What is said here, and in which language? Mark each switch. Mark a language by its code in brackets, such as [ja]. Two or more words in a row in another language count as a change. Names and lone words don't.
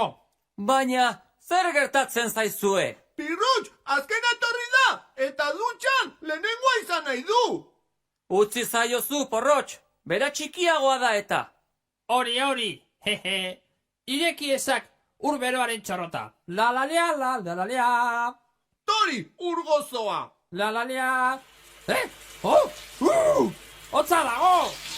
[eu] Baina, zer gertatzen zaizue? Pirrutx, azkena etorri da! Eta dutxan lehenengoa izan nahi du! Utzi zaiozu, porrotx! Bera txikiagoa da eta! Hori, hehe! Ireki ezak urberoaren txorrota! La-la-lea, la-la-lea! Tori, urgozoa! La-la-lea! Hotza dago!